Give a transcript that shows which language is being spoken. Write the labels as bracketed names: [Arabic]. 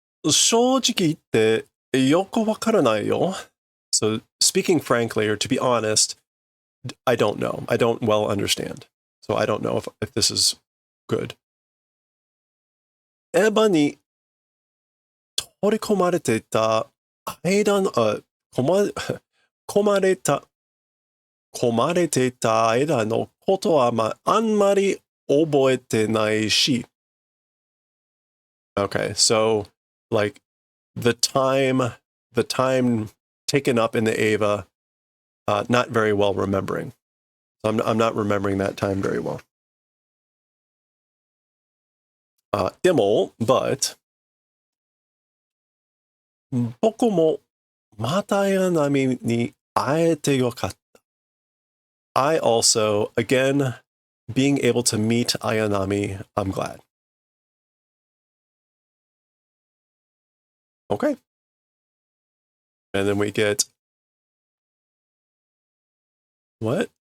[Japanese] 正直言ってよくわからないよ. [English] So speaking frankly, or to be honest, I don't know. I don't well understand. So I don't know if this is good. [Japanese] エヴァに取り込まれていた間の、込まれていた間のことはあんまり覚えてないし. [English] Okay, so like the time taken up in the Eva, not very well remembering. So I'm not remembering that time very well. Demo, but [Japanese] 僕もまた綾波に会えてよかった。 [English] I also, again, being able to meet Ayanami, I'm glad. Okay. And then we get what?